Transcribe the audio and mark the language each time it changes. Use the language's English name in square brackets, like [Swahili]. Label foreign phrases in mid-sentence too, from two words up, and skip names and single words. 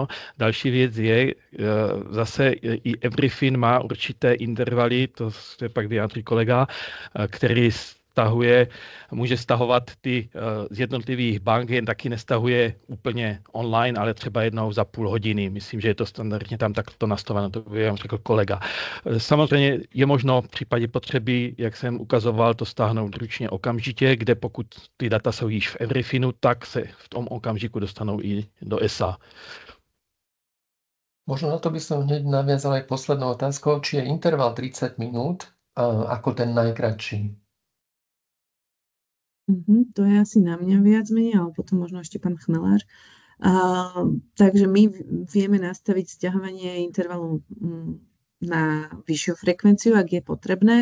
[Czech] Další věc je, zase i Everyfin má určité intervaly, to se pak vyjádří kolega, který může stahovat ty z jednotlivých bank, jen taky nestahuje úplně online, ale třeba jednou za půl hodiny. Myslím, že je to standardně tam takto nastaveno, to by vám řekl kolega. Samozřejmě je možno v případě potřeby, jak jsem ukazoval, to stáhnout ručně okamžitě, kde pokud ty data jsou již v Everyfinu, tak se v tom okamžiku dostanou i do ESA. [Slovak] Možno na to by som hneď naviazal aj poslednou otázkou, či je interval 30 minút ako ten najkratší. To je asi na mňa viac menej, ale potom možno ešte pán Chmelář. Takže my vieme nastaviť sťahovanie intervalu na vyššiu frekvenciu, ak je potrebné.